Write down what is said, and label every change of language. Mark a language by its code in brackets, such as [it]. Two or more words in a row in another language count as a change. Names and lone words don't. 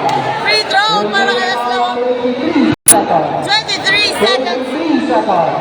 [en] Free throw [tl] para kay [en] Aslaw. 23 seconds. 23 seconds.